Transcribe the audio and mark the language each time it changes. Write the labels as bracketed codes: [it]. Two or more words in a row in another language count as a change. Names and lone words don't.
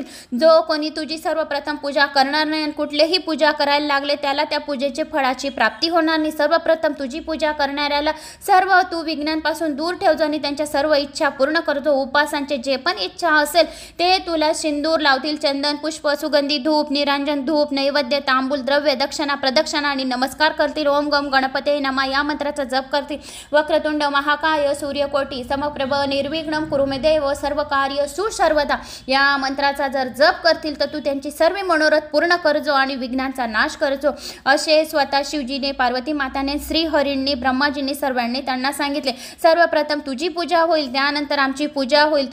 [mr] जो कोणी तुझी सर्वप्रथम पूजा करणार नाही आणि कुठलेही पूजा करायला लागले त्याला त्या पूजेचे फळाची प्राप्ती होणार नाही. सर्वप्रथम तुझी पूजा करणाऱ्याला सर्व तू विघ्नांपासून दूर ठेवजो आणि त्यांच्या सर्व इच्छा पूर्ण करजो. उपासांचे जे पण इच्छा असेल ते तुला सिंदूर लावतील. चंदन, पुष्प, सुगंधी धूप, निरांजन धूप, नैवेद्य, तांबूल, द्रव्य, दक्षिणा, प्रदक्षिणा आणि नमस्कार करतील. [sa] ओम गम गणपते नमः [mr] या मंत्राचा जप करतील. [sa] वक्रतुंड महाकाय सूर्यकोटी समप्रभ निर्विघ्नं कुरु मे देव सर्व कार्य सुसर्वदा [mr] या मंत्राचा जर जप करतील तर तू त्यांची सर्व मनोरथ पूर्ण करजो आणि विघ्नांचा नाश करजो असे स्वतः शिवजीने, पार्वती माताने, श्रीहरींनी, ब्रह्माजींनी सर्वांनी त्यांना सांगितले. सर्वप्रथम तुझी पूजा होईल, त्यानंतर आमची पूजा होईल.